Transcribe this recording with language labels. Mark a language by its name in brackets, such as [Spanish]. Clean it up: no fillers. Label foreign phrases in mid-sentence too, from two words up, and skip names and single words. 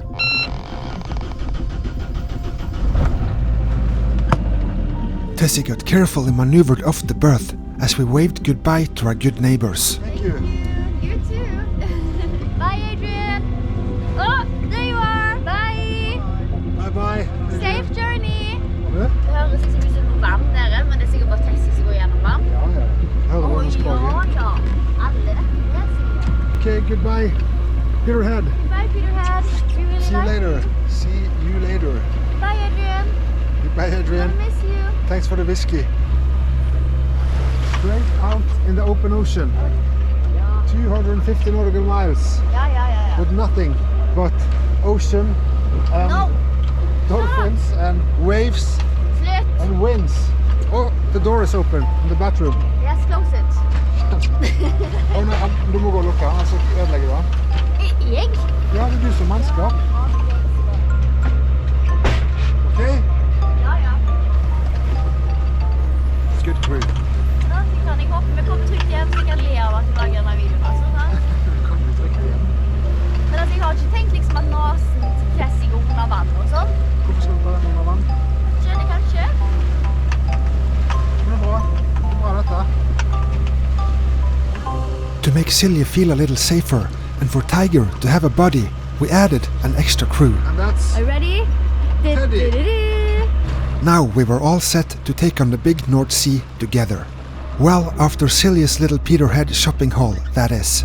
[English] Tessie got carefully maneuvered off the berth as we waved goodbye to our good neighbours. Thank you. You too. Bye, Adrian. Oh, there you are. Bye. Bye bye. Safe journey. [Norwegian] Ja, Det høres ikke ut som noe vann nede, men det er sikkert bare Tessie som går gjennom vann. ja. Hører du hva Ja, språket? ja. Alle vet det. [English] Okay, goodbye. Peterhead. Bye, Peterhead. We really See you like later. See you later. Bye, Adrian. Goodbye, Adrian. I miss you. Thanks for the whiskey. Straight out in the open ocean. [Norwegian] Ja. [English] 250 nautical miles [Norwegian] Ja. [English] with nothing but ocean and No. dolphins and waves [Norwegian] Slutt. [English] and winds. Oh, the door is open in the bathroom. Yes, close it. [Norwegian] Oh, nei, du må gå og lukke, altså ødelegger du den. Jeg? Ja, det er du som mannskap. Okay? Ja. [English] It's good crew. [Norwegian] Da kan jeg håpe vi kommer trygt hjem, så jeg kan le av at vi lager denne videoen. Altså, sant? Kommer vi trygt igjen. Men altså, jeg har ikke tenkt liksom at nasen til Tessie går under vann og sånn. Hvorfor skal du ta den under vann? Skjønner kanskje? Det er bra. Det er bra dette. [English] To make Silje feel a little safer and for Tiger to have a buddy, we added an extra crew. And that's Are you ready? Teddy. Now we were all set to take on the big North Sea together. Well, after Silje's little Peterhead shopping haul, that is.